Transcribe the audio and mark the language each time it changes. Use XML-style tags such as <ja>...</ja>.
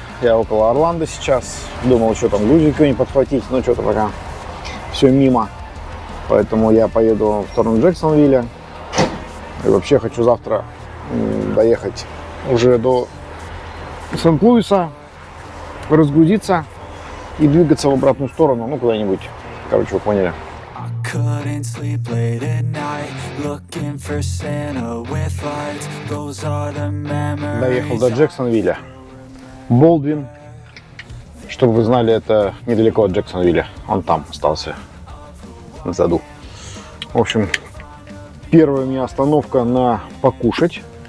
<ru>Я около Орландо сейчас. Думал, еще там грузик не подхватить, но что-то пока все мимо. Поэтому я поеду в сторону Джексонвилля. И вообще хочу завтра доехать уже до Сент-Луиса, разгрузиться и двигаться в обратную сторону, ну куда-нибудь. Короче, вы поняли.</ru> <en>Couldn't sleep late at night, looking for Santa with lights. Those are the memories.</en> <ru>Доехал до Джексонвилля. Болдвин. Чтобы вы знали, это недалеко от Джексонвилля. Он там остался, в заду. В общем, первая у меня остановка на покушать.</ru>